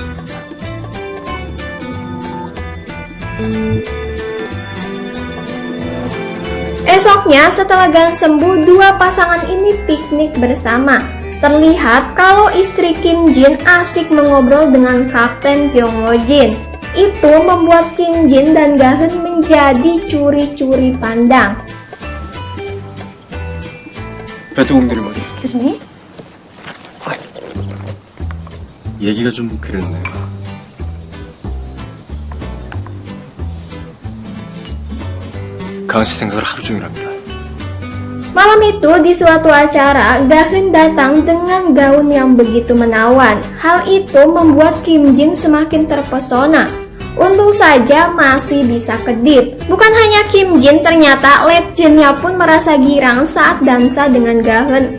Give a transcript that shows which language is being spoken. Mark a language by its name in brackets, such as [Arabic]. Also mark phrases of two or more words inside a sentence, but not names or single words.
[Indonesian] Esoknya setelah Ga-heun sembuh, dua pasangan ini piknik bersama. Terlihat kalau istri Kim Jin asik mengobrol dengan Kapten Yong Woo Jin. Itu membuat Kim Jin dan Ga-heun menjadi curi-curi pandang. [Korean] 배트공들이 말이야. 교수님? 얘기가 좀 그랬네. 강씨 생각을 하루 종일 합니다. [Indonesian] Malam itu di suatu acara, Ga-heun datang dengan gaun yang begitu menawan. Hal itu membuat Kim Jin semakin terpesona. Untung saja masih bisa kedip. Bukan hanya Kim Jin, ternyata legendnya pun merasa girang saat dansa dengan Ga-heun.